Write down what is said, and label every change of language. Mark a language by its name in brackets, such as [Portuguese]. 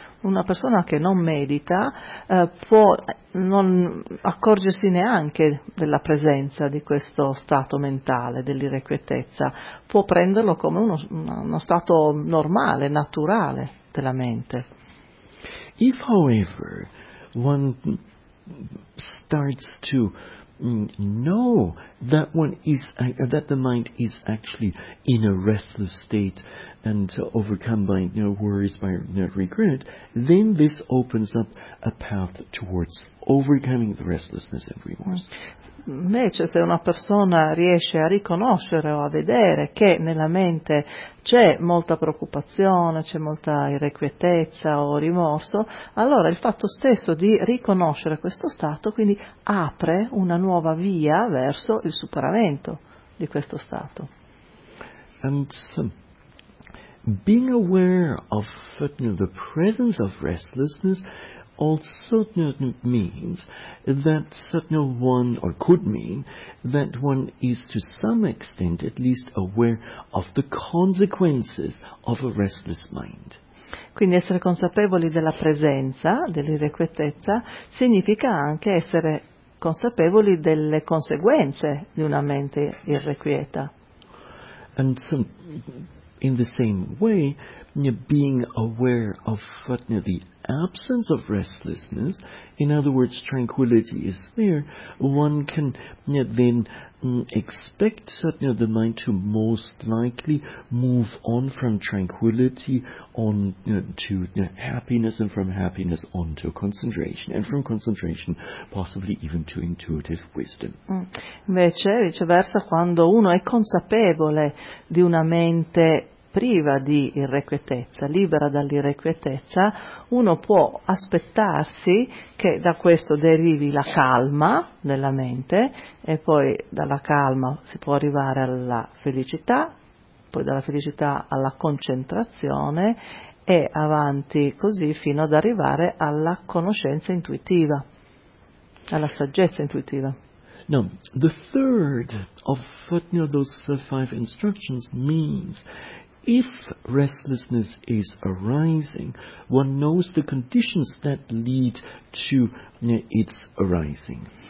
[Italian] Una persona che non medita può non accorgersi neanche della presenza di questo stato mentale, dell'irrequietezza. Può prenderlo come uno stato normale, naturale della mente. [English] If, however, one starts to know that one is that the mind is actually in a restless state and overcome by worries, by regret, then this opens up a path towards overcoming the restlessness and remorse. [Italian] Invece, se una persona riesce a riconoscere o a vedere che nella mente c'è molta preoccupazione, c'è molta irrequietezza o rimorso, allora il fatto stesso di riconoscere questo stato quindi apre una nuova via verso il superamento di questo stato. [English] And being aware of the presence of restlessness also means that one, or could mean that one, is to some extent at least aware of the consequences of a restless mind. [Italian] Quindi essere consapevoli della presenza dell'irrequietezza significa anche essere consapevoli delle conseguenze di una mente irrequieta. [English] And In the same way, being aware of the absence of restlessness, in other words, tranquility is there, one can then expect the mind to most likely move on from tranquility on to happiness, and from happiness on to concentration, and from concentration possibly even to intuitive wisdom. [Italian] Invece, viceversa, quando uno è consapevole di una mente priva di irrequietezza, libera dall'irrequietezza, uno può aspettarsi che da questo derivi la calma della mente, e poi dalla calma si può arrivare alla felicità, poi dalla felicità alla concentrazione e avanti così fino ad arrivare alla conoscenza intuitiva, alla saggezza intuitiva. [English] Now, the third of those five instructions means, if restlessness is arising, one knows the conditions that lead to its arising.